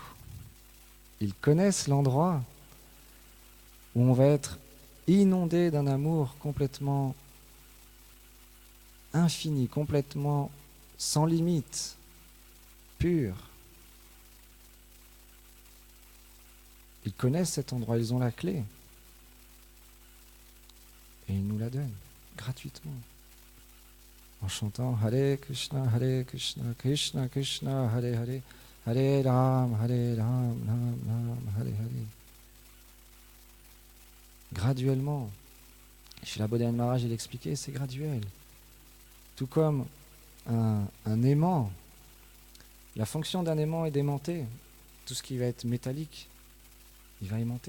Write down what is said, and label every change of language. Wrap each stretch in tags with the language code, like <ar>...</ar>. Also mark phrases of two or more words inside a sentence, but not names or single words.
<fr>Ils connaissent l'endroit où on va être inondé d'un amour complètement infini, complètement sans limite, pur. Ils connaissent cet endroit, ils ont la clé. Et ils nous la donnent gratuitement. En chantant</fr> <sa>हरे कृष्ण कृष्ण कृष्ण हरे हरे हरे राम हरे राम राम राम हरे हरे.</sa> <fr>Graduellement. Chez la Bodhidharma Maharaj, il expliquait, c'est graduel. Tout comme un aimant. La fonction d'un aimant est d'aimanter. Tout ce qui va être métallique, il va aimanter.</fr>